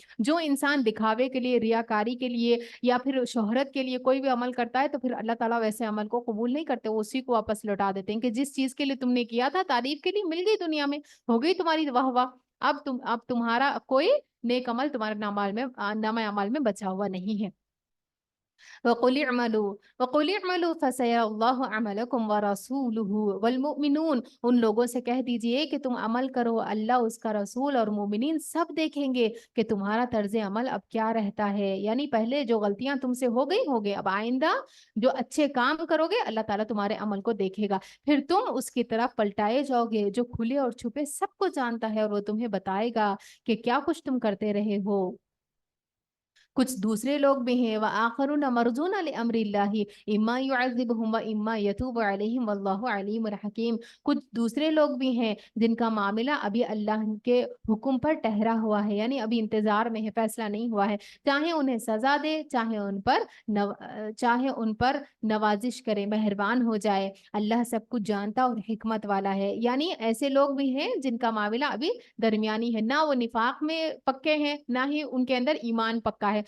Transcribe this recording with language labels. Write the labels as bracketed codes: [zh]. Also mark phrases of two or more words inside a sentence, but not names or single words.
[hi] जो इंसान दिखावे के लिए, रियाकारी के लिए या फिर शोहरत के लिए कोई भी अमल करता है, तो फिर अल्लाह ताला वैसे अमल को कबूल नहीं करते, वो उसी को वापस लौटा देते हैं कि जिस चीज के लिए तुमने किया था, तारीफ के लिए मिल गई दुनिया में, हो गई तुम्हारी वाह वाह, अब तुम्हारा कोई नेक अमल तुम्हारे नामा अमाल में बचा हुआ नहीं है। [ar] وقل اعملوا فسيرى الله عملكم ورسوله والمؤمنون. [hi] उन लोगों से कह दीजिए कि तुम अमल करो, अल्लाह उसका रसूल और मोमिनीन सब देखेंगे कि तुम्हारा तर्ज अमल अब क्या रहता है। यानी पहले जो गलतियां तुमसे हो गई, अब आइंदा जो अच्छे काम करोगे अल्लाह ताला तुम्हारे अमल को देखेगा, फिर तुम उसकी तरफ पलटाए जाओगे। जो खुले और छुपे सबको जानता है और वो तुम्हें बताएगा कि क्या कुछ तुम करते रहे हो। कुछ दूसरे लोग भी हैं, [ar] وآخرون مرجون لأمر الله إما يعذبهم وإما يتوب عليهم والله عليم حكيم. [hi] कुछ दूसरे लोग भी हैं जिनका मामला अभी अल्लाह के हुक्म पर ठहरा हुआ है, यानी अभी इंतजार में है, फैसला नहीं हुआ है। चाहे उन्हें सजा दे, चाहे उन पर नवाजिश करे, मेहरबान हो जाए। अल्लाह सब कुछ जानता और हिकमत वाला है। यानी ऐसे लोग भी हैं जिनका मामला अभी दरमियानी है, ना वो निफाक में पक्के हैं, ना ही उनके अंदर ईमान पक्का है।